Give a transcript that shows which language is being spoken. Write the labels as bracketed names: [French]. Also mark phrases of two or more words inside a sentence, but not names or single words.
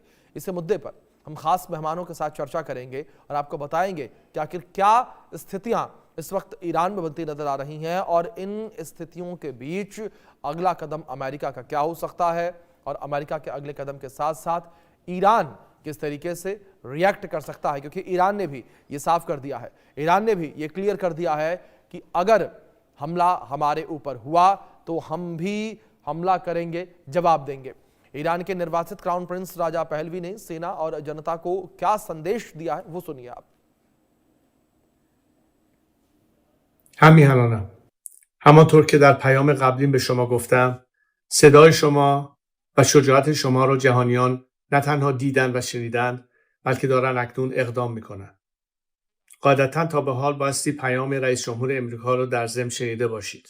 [Hindi] इस मुद्दे पर हम खास मेहमानों के साथ चर्चा करेंगे और आपको बताएंगे कि आखिर क्या स्थितियां इस वक्त ईरान में बनती नजर आ रही हैं और इन स्थितियों के बीच अगला कदम अमेरिका का क्या हो सकता है और अमेरिका के अगले कदम के साथ साथ ईरान किस तरीके से रिएक्ट कर सकता है, क्योंकि ईरान ने भी ये साफ कर दिया है, ईरान ने भी ये क्लियर कर दिया है कि अगर हमला हमारे ऊपर हुआ तो हम भी हमला करेंगे, जवाब देंगे। ईरान के निर्वासित क्राउन प्रिंस राजा पहलवी ने सेना और जनता को क्या संदेश दिया है, वो सुनिए आप। [Persian] همیهنانم همانطور که در پیام قبلیم به شما گفتم صدای شما و شجاعت شما را جهانیان نه تنها دیدن و شنیدن بلکه دارن اکنون اقدام میکنن. قاعدتا تا به حال بایستی پیام رئیس جمهور امریکا رو در ضمن شنیده باشید.